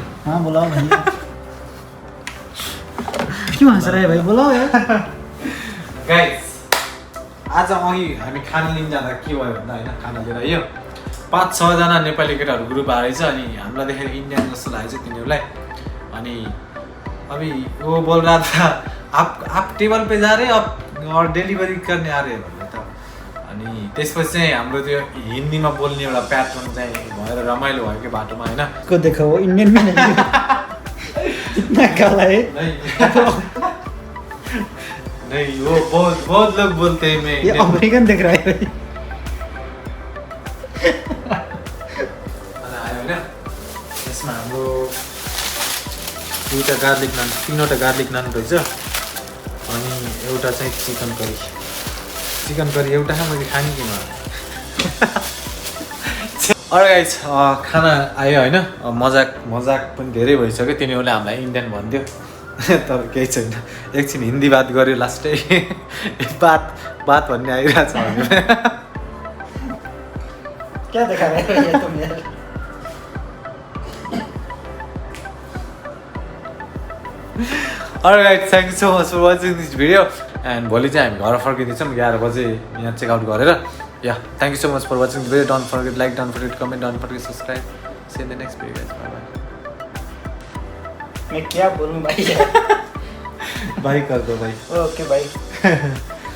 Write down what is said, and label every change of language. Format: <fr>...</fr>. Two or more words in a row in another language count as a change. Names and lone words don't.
<ne>बोलाऊ भाइ के भन्छ र भाइ बोलाऊ गाइस आज अघि हामी खाना लिन जाँदा के भयो भन्दा होइन खाना लिएर आयो 5-6 जना नेपाली केटाहरू ग्रुप आएछ अनि हामीलाई देखेर इन्डियन जस्तो लागेको छ तिनीहरूलाई अनि</ne> <hi>अभी वो बोल रहा था आप टेबल पे जा रहे और डेलिभरी करने आ रहे</hi> <ne>भन्ने त अनि त्यसपछि चाहिँ हाम्रो त्यो हिन्दीमा बोल्ने एउटा प्याटर्न चाहिँ भएर रमाइलो भयो कि बाटोमा होइन</ne> <hi>को देखो वो इंडियन में नहीं इतना काला है नहीं वो बहुत लोग बोलते हैं मैं ये अमेरिकन दिख रहा है भाई</hi> <ne>आयो होइन यसमा हाम्रो 2टा</ne> <en>garlic naan</en> <ne>3वटा</ne> <en>garlic naan</en> <ne>रहेछ अनि एउटा चाहिँ</ne> <en>chicken curry</en> <ne>एउटा मैले खाने कि अरे गाइस खाना आयो होइन मजाक पनि धेरै भइसक्यो तिनीहरूले हामीलाई इन्डियन भन्थ्यो तर केही छैन एकछिन हिन्दी बात गऱ्यो लास्टै बात भन्ने आइरहेछ</ne> <hi>क्या देखा रहे हो ये तुम यार</hi> <en>Alright guys, thank you so much for watching this video and</en> <ne>भोलि चाहिँ हामी घर फर्किँदैछौँ 11 बजे यहाँ चेकआउट गरेर</ne> <en>thank you so much for watching the video. Don't forget like, don't forget comment, don't forget subscribe. See you in the next video guys. Bye bye.</en> <hi>मैं क्या बोलूं भाई बाय कर दो भाई. ओके भाई.</hi>